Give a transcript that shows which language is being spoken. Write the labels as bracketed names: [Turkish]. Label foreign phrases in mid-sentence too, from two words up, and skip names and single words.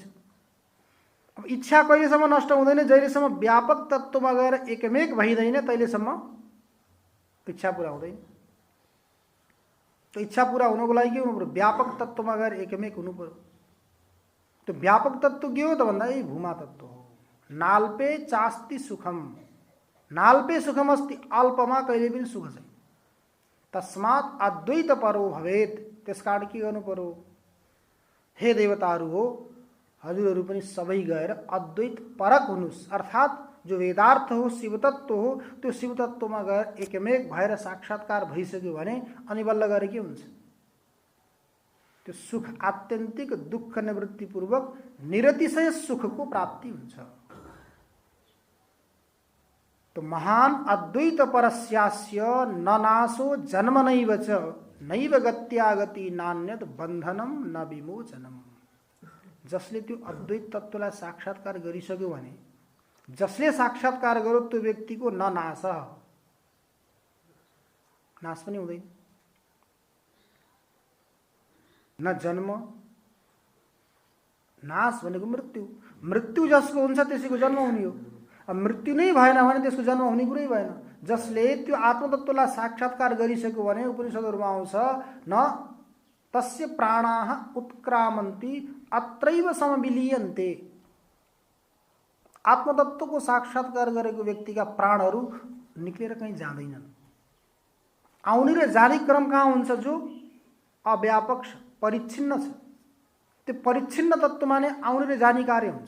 [Nepali] अब इच्छा कहिलेसम्म नष्ट हुँदैन? जहिलेसम्म व्यापक तत्त्वमा गएर एकमेक भइदैन तहिलेसम्म इच्छा पूरा हुँदैन। त्यो इच्छा पूरा हुनको लागि के हुनु पर्यो? व्यापक तत्त्वमा गएर एकमेक हुनु पर्यो। त्यो व्यापक तत्त्व के हो त भन्दा यही भूमा तत्त्व हो। [Sanskrit] नाल्पे चास्ति सुखम, नाल्पे सुखम अस्ति, [Nepali] अल्पमा कहिले पनि सुख छैन। [Sanskrit] तस्मात् अद्वैत परो भवेत्, [Nepali] त्यसकारण के गर्नु पर्यो? हे देवताहरू हो, हजुरहरू पनि सबै गएर अद्वैत परक हुनुस्, अर्थात् जो वेदार्थ हो, शिवतत्व हो, त्यो शिवतत्वमा गएर एकमेक भएर साक्षात्कार भइसक्यो भने अनि बल्ल गएर के हुन्छ? त्यो सुख आत्यन्तिक दुःख निवृत्तिपूर्वक निरतिशय सुखको प्राप्ति हुन्छ। [Sanskrit] तो महान अद्वैत परस्यास्य न नाशो जन्म नैव च नैव गत्यागति नान्यत बन्धनम न विमोचनम। [Nepali] जसले त्यो अद्वैत तत्त्वलाई साक्षात्कार गरिसक्यो भने, जसले साक्षात्कार गर्यो त्यो व्यक्तिको न नाश, नाश पनि हुँदैन, न जन्म, नाश भनेको मृत्यु, मृत्यु जसको हुन्छ त्यसैको जन्म हुने हो। अब मृत्यु नै भएन भने त्यसको जन्म हुने कुरै भएन। जसले त्यो आत्मतत्त्वलाई साक्षात्कार गरिसक्यो भने उपनिषदहरूमा आउँछ [Sanskrit] न तस्य प्राणाः उत्क्रामन्ति अत्रैव समविलीयन्ते। [Nepali] आत्मतत्त्वको साक्षात्कार गरेको व्यक्तिका प्राणहरू निक्लेर कहीँ जाँदैनन्। आउने र जाने क्रम कहाँ हुन्छ? जो अव्यापक परिच्छिन्न छ, त्यो परिच्छिन्न तत्त्वमा नै आउने र जाने कार्य हुन्छ।